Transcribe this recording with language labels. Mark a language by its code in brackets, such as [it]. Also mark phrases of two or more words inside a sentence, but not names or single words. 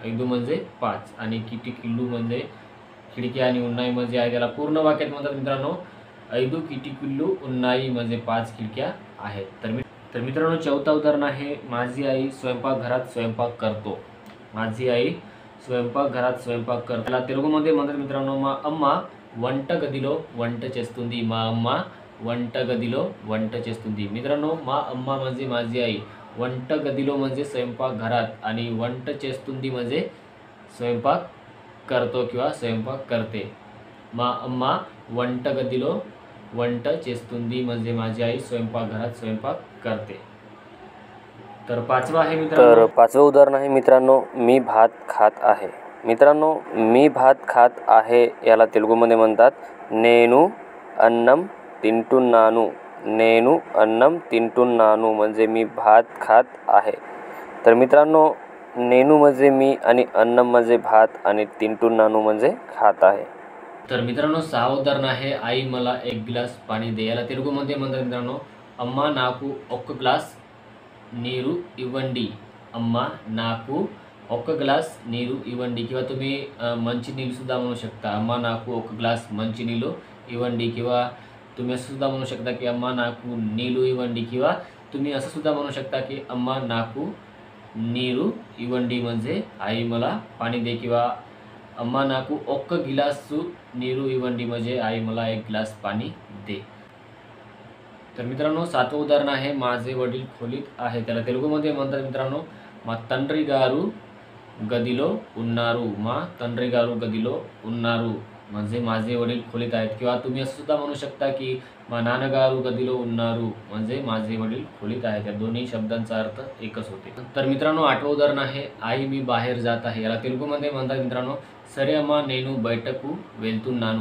[mr] ऐदू म्हणजे 5 आणि किटिकिलू म्हणजे खिडक्या आणि उन्नाई म्हणजे आहे। त्याला पूर्ण वाक्यात म्हणतात मित्रांनो [te] ఐదు కిటికీలు ఉన్నాయి, [mr] म्हणजे 5 खिडक्या आहेत। तर मित्रांनो, चौथा उदाहरण आहे माझी आई स्वयंपाकघरात स्वयंपाक करतो। माझी आई स्वयंपाकघरात स्वयंपाक करतो, त्याला तेलुगूमध्ये म्हणतात मित्रांनो [te] మా అమ్మ వంట గదిలో వంట చేస్తుంది। మా అమ్మ వంట గదిలో వంట చేస్తుంది। [mr] मित्रांनो, [te] మా అమ్మ [mr] म्हणजे माझी आई, [te] వంట గదిలో [mr] म्हणजे स्वयंपाकघरात आणि [te] వంట చేస్తుంది [mr] म्हणजे स्वयंपाक करतो किंवा स्वयंपाक करते। [te] మా అమ్మ వంట గదిలో వంట చేస్తుంది [mr] म्हणजे माझी आई स्वयंपाकघरात स्वयंपाक करते। तर पाचवा आहे मित्रांनो, तर पाचवं उदाहरण आहे मित्रांनो मी भात खात आहे। मित्रांनो, मी भात खात आहे याला तेलुगूमध्ये म्हणतात [te] నేను అన్నం తింటున్నాను। నేను అన్నం తింటున్నాను [mr] म्हणजे मी भात खात आहे। तर मित्रांनो, नेनू म्हणजे मी आणि अन्नम म्हणजे भात आणि तिंटुन्नानू म्हणजे खात आहे। तर मित्रांनो, 6 उदाहरण आहे आई मला 1 ग्लास पाणी दे, याला तेलुगूमध्ये म्हणतात मित्रांनो [te] అమ్మా నాకు 1 గ్లాస్ నీరు ఇవ్వండి। అమ్మా నాకు 1 గ్లాస్ నీరు ఇవ్వండి, [mr] किंवा तुम्ही मंचिनील सुद्धा म्हणू शकता। [te] అమ్మా నాకు 1 గ్లాస్ మంచినీళ్లు ఇవ్వండి, [mr] किंवा तुम्ही असं सुद्धा म्हणू शकता की [te] అమ్మా నాకు నీళ్లు ఇవ్వండి, [mr] किंवा तुम्ही असं सुद्धा म्हणू शकता की [te] అమ్మా నాకు నీరు ఇవ్వండి, [mr] म्हणजे आई मला पाणी दे, किंवा [te] అమ్మా నాకు 1 గిలాసు నీరు ఇవ్వండి, [mr] म्हणजे आई मला 1 ग्लास पाणी दे। तर मित्रांनो, 7वं उदाहरण आहे माझे वडील खोलीत आहे, त्याला तेलुगूमध्ये म्हणतात मित्रांनो [te] మా తండ్రి గారు గదిలో ఉన్నారు। మా తండ్రి గారు గదిలో ఉన్నారు [mr] म्हणजे माझे वडील खोलीत आहेत, किंवा तुम्ही असं सुद्धा म्हणू शकता की [te] మా నాన్నగారు గదిలో ఉన్నారు [mr] म्हणजे माझे वडील खोलीत आहेत। या दोन्ही शब्दांचा अर्थ एकच होते। तर मित्रांनो, 8वं उदाहरण आहे आई मी बाहेर जात आहे, याला तेलुगूमध्ये म्हणतात मित्रांनो [te] సరే అమ్మా నేను బయటకు వెళ్తున్నాను।